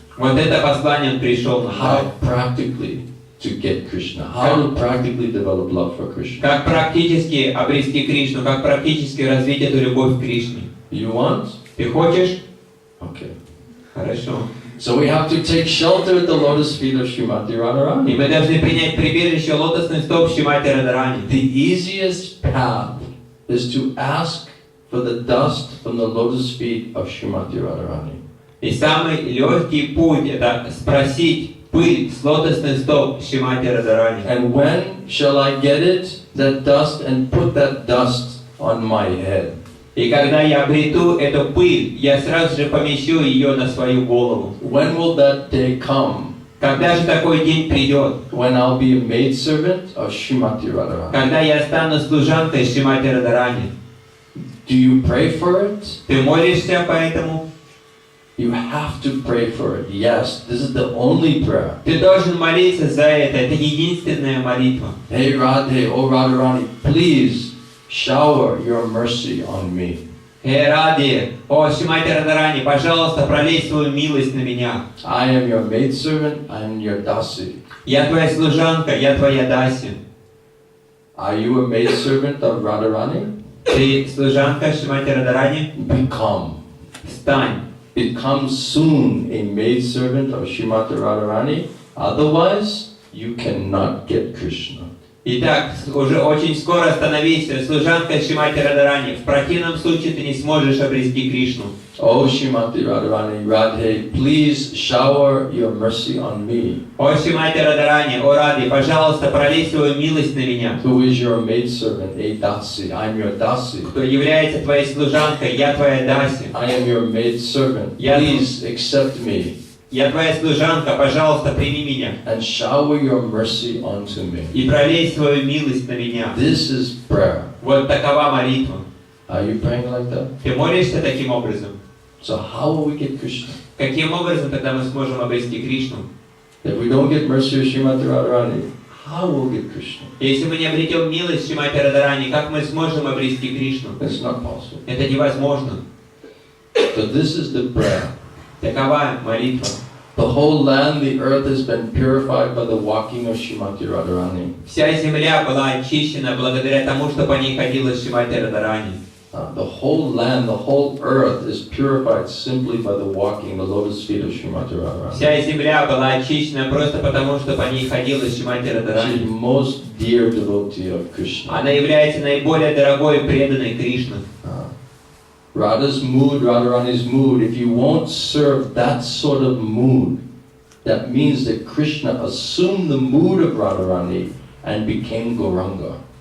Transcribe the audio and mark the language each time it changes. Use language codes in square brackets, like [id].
[ru] Вот это послание он пришел нам дать. [en] How practically to get Krishna, how to practically develop love for Krishna. [ru] Как практически обрести Кришну, как практически развить эту любовь к Кришне. [en] You want? [ru] Ты хочешь? [en] Okay. [ru] Хорошо. [en] So we have to take shelter at the lotus feet of Srimati [ru] И [en] Radharani. [ru] мы должны принять прибежище лотосных стоп Шримати Радхарани. [en] The easiest path is to ask for the dust from the lotus feet of Srimati Radharani. [ru] И самый легкий путь это спросить пыль с лотосных стоп Шримати Радхарани. [en] And when shall I get it, that dust, and put that dust on my head? [ru] И когда я обрету эту пыль, я сразу же помещу ее на свою голову. [en] When will that day come? [ru] Когда же такой день придет? [en] When I'll be a maidservant of Srimati Radharani. [ru] Когда я стану служанкой Шримати Радхарани. [en] Do you pray for it? [ru] Ты молишься по этому? [en] You have to pray for it. Yes, this is the only prayer. [ru] Ты должен молиться за это. Это единственная молитва. [en] Hey Radhe, oh Radharani, please shower your mercy on me. [ru] Ради, о Шримати Радхарани, пожалуйста, пролей свою милость на меня. [en] I am your maidservant, I am your dasi. [ru] Я твоя служанка, я твоя даси. [en] Are you a maidservant of Radharani? [ru] Ты служанка Шримати Радхарани? [en] Become. [ru] Стань. [en] Become soon a maidservant of Srimati Radharani. Otherwise, you cannot get Krishna. [ru] Итак, уже очень скоро становись служанкой Шримати Радарани. В противном случае ты не сможешь обрести Кришну. [en] Oh Shrimati Radharani, Radhe, please shower your mercy on me. [ru] О Шримати Радарани, о Ради, пожалуйста, пролей свою милость на меня. [en] Who is your maidservant, a Dasi? I'm your Dasi. [ru] Кто является твоей служанкой, я твоя Даси. [en] I am your maidservant. Please accept me. [ru] Я твоя служанка, пожалуйста, прими меня. [en] And shower your mercy onto me. [ru] И пролей свою милость на меня. [en] This is prayer. [ru] Вот такова молитва. [en] Are you praying like that? [ru] Ты молишься таким образом? [en] So how will we get Krishna? [ru] Каким образом тогда мы сможем обрести Кришну? [en] If we don't get mercy of Shrimati Radharani, how will we get Krishna? [ru] Если мы не обретем милость Шримати Радарани, как мы сможем обрести Кришну? [en] It's not possible. [ru] Это невозможно. [en] So this is the prayer. [ru] Такова молитва. [en] The whole land, the earth has been purified by the walking of Shrimati Radharani. [ru] Вся земля была очищена благодаря тому, что по ней ходила Шримати Радарани. [en] The whole land, the whole earth is purified simply by the walking, the lotus feet of Shrimati Radharani. [ru] Вся земля была очищена просто потому, что по ней ходила Шримати [en] She is [ru] Радарани. [en] the most dear devotee of Krishna. [ru] Она является наиболее дорогой и преданной Кришны. [en] Radha's mood, Radharani's mood, if you won't serve that sort of mood, that means that Krishna assumed the mood of Radharani and became Gauranga.